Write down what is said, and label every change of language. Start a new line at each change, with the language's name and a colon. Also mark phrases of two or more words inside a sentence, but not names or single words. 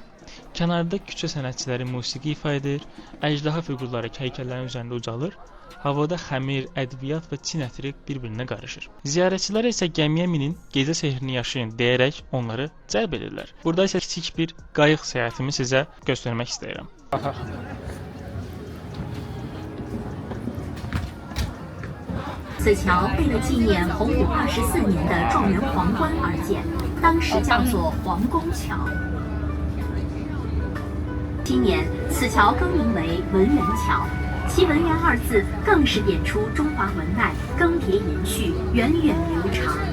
Azerbaijani: Kənarda küçə sənətçiləri musiqi ifa edir, əjdaha fiqurları heykəllərin üzərində ucalır, havada xəmir, ədviyyat və Çin ətri bir-birinə qarışır. Ziyarətçilər isə gəmiyə minin, gecə sehrini yaşayın deyərək onları cəlb edirlər. Burada isə kiçik bir qayıq səyahətimi sizə göstərmək istəyirəm.
Chinese: 此桥为了纪念洪武24年的状元皇冠而建，当时叫做皇宫桥。今年，此桥更名为文源桥，其文源二字更是点出中华文脉更迭延续、源远流长。